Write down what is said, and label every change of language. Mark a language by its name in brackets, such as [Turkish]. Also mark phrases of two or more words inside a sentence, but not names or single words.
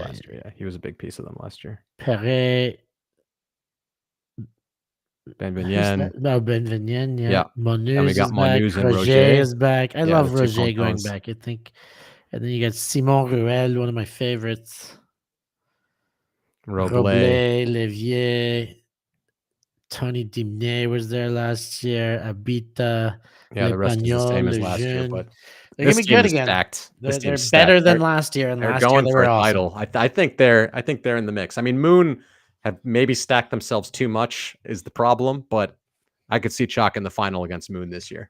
[English] last year. Yeah, he was a big piece of them last year. Perret. Ben Who's Vignen. that? No, Benvenien. Yeah, Yeah. And we Monuz got is back. Monuz and Roger Roger. is back. I Yeah, love the two Roger going Pontons. back. I think, and then you got Simon Ruel, one of my favorites. Roblet. Roblet, Levier, Tony Dimne was there last year. Abita, Yeah, the rest is the Lepagnol, same as last year, Lejeune. but They're gonna this be team good is again. stacked. This They're team's better stacked. than last year, and They're last year going they for were a awesome. title. I think they're in the mix. I mean, Moon have maybe stacked themselves too much is the problem, but I could see Chalk in the final against Moon this year.